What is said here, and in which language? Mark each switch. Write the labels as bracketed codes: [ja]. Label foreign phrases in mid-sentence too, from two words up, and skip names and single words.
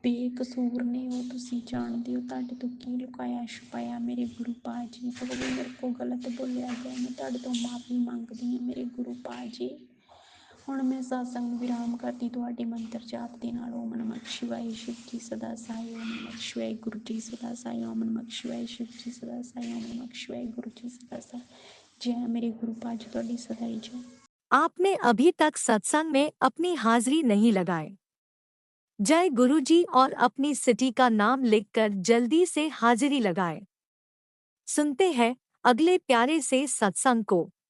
[pa] ਬੇਕਸੂਰ ਨੇ ਉਹ ਤੁਸੀਂ ਜਾਣਦੇ ਹੋ, ਤੁਹਾਡੇ ਤੋਂ ਕੀ ਲੁਕਾਇਆ ਛੁਪਾਇਆ ਮੇਰੇ ਗੁਰੂ ਪਾ ਜੀ। ਜੋ ਵੀ ਮੇਰੇ ਕੋਲ ਗਲਤ ਬੋਲਿਆ ਗਿਆ ਮੈਂ ਤੁਹਾਡੇ ਤੋਂ ਮਾਫੀ ਮੰਗਦੀ ਹਾਂ ਮੇਰੇ ਗੁਰੂ ਪਾ ਜੀ। ਹੁਣ ਮੈਂ ਸਤਸੰਗ ਨੂੰ ਵਿਰਾਮ ਕਰਦੀ ਤੁਹਾਡੇ ਮੰਤਰ ਜਾਪ ਦੇ ਨਾਲ। ਓਮ ਨਮଃ ਸ਼ਿਵਾਏ ਸ਼ਿਵ ਜੀ ਸਦਾ ਸਾਈ, ਓਮ ਨਮଃ ਸ਼ਿਵਾਏ ਗੁਰੂ ਜੀ ਸਦਾ ਸਾਈ, ਓਮ ਨਮଃ ਸ਼ਿਵਾਏ शिव जी सदा साई, ओम नमः शिवाय गुरु जी सदा साई। [hi] जय मेरे गुरु पाज ਤੁਹਾਡੀ सदा ही जय। आपने अभी तक सत्संग में अपनी हाजिरी नहीं लगाए। जय गुरु जी और अपनी सिटी का नाम लिखकर जल्दी से हाजिरी लगाए। सुनते हैं अगले प्यारे से सत्संग को।